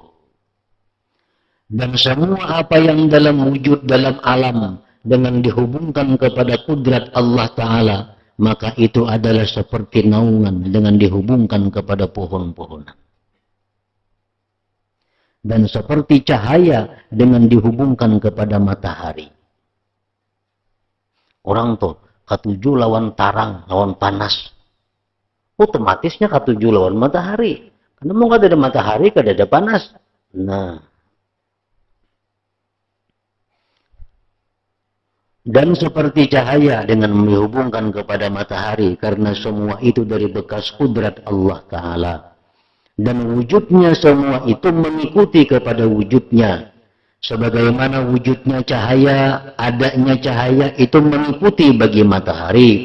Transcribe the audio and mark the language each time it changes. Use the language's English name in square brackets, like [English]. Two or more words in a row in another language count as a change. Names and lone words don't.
[Indonesian] Dan semua apa yang dalam wujud dalam alam dengan dihubungkan kepada kudrat Allah Ta'ala, maka itu adalah seperti naungan dengan dihubungkan kepada pohon-pohonan. Dan seperti cahaya dengan dihubungkan kepada matahari. [Banjar] Orang tuh katuju lawan tarang, lawan panas. Otomatisnya katuju lawan matahari. Karena mau kada ada matahari, kada ada panas. [Indonesian] Nah, dan seperti cahaya dengan dihubungkan kepada matahari, karena semua itu dari bekas kudrat Allah Ta'ala. Dan wujudnya semua itu mengikuti kepada wujudnya. Sebagaimana wujudnya cahaya, adanya cahaya itu mengikuti bagi matahari.